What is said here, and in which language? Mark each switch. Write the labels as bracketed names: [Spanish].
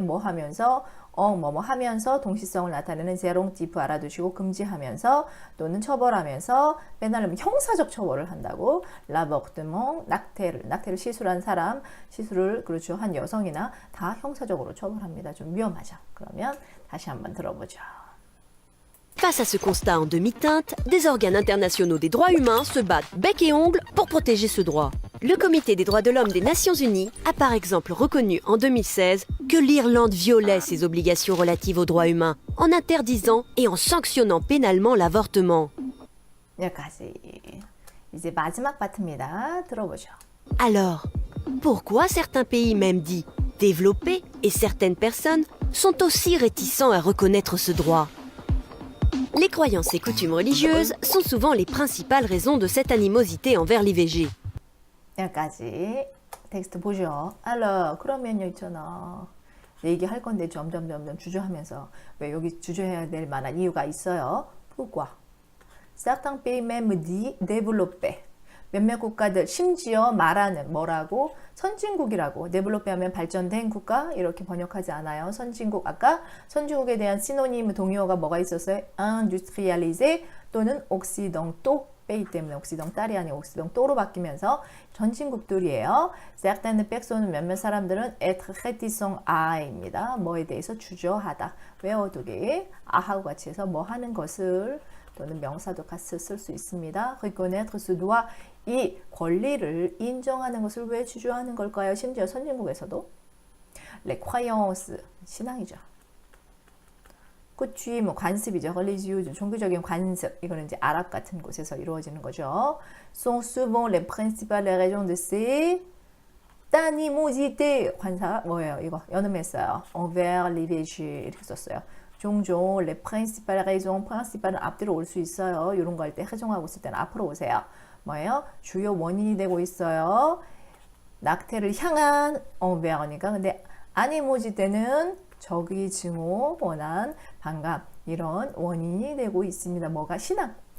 [Korean] 뭐 하면서 뭐뭐 하면서 동시성을 나타내는 제롱티프 알아두시고 금지하면서 또는 처벌하면서 빼날르면 형사적 처벌을 한다고. 라버트몽 낙태를 시술한 사람, 시술을 그렇죠 한 여성이나 다 형사적으로 처벌합니다. 좀 위험하죠. 그러면 다시 한번 들어보죠. [French] Face à ce constat en demi-teinte, des organes internationaux des droits humains se battent bec et ongles pour protéger ce droit. Le Comité des droits de l'homme des Nations Unies a par exemple reconnu en 2016 que l'Irlande violait ses obligations relatives aux droits humains en interdisant et en sanctionnant pénalement l'avortement. [Korean] 여기까지. 이제 마지막 파트입니다. 들어보죠. [French] Alors, pourquoi certains pays, même dits développés, et certaines personnes sont aussi réticents à reconnaître ce droit? Les croyances et coutumes religieuses sont souvent les principales raisons de cette animosité envers l'IVG. [Korean] 여기까지 텍스트 보죠. 알러 그러면요 있잖아. 얘기할 건데 점점 주저하면서 왜 여기 주저해야 될 만한 이유가 있어요. [French] pourquoi? certains pays même dits développés. [Korean] 몇몇 국가들 심지어 말하는 뭐라고? 선진국이라고. 데벨롭페 하면 발전된 국가 이렇게 번역하지 않아요. 선진국. 아까 선진국에 대한 시노님 동의어가 뭐가 있었어요? [French] industrialisé 또는 occidentaux. [Korean] 빼이 때문에 옥시동딸이 아니고 옥시동또로 바뀌면서 전진국들이에요. certaines personnes 몇몇 사람들은 [French] être réticent à [Korean] 입니다. 뭐에 대해서 주저하다. 외워두기. 아하고 같이 해서 뭐 하는 것을 또는 명사도 같이 쓸 수 있습니다. [French] reconnaître ce droit. [Korean] 이 권리를 인정하는 것을 왜 주저하는 걸까요? 심지어 선진국에서도 les croyances 신앙이죠. coutume 관습이죠. religieux 종교적인 관습 이거는 이제 아랍 같은 곳에서 이루어지는 거죠. [French] sont souvent les principales raisons de ces animosités [Korean] 관사 뭐예요? 이거 연음했어요. [French] envers l'IVG [Korean] 이렇게 썼어요. 종종 [French] les principales raisons [Korean] principal은 앞뒤로 올 수 있어요. 이런 거 할 때 회종하고 있을 때는 앞으로 오세요. 뭐예요? 주요 원인이 되고 있어요. 낙태를 향한 envers니까 근데 아니모지 때는 적의 증오, 원한, 반감 이런 원인이 되고 있습니다. 뭐가? 신앙.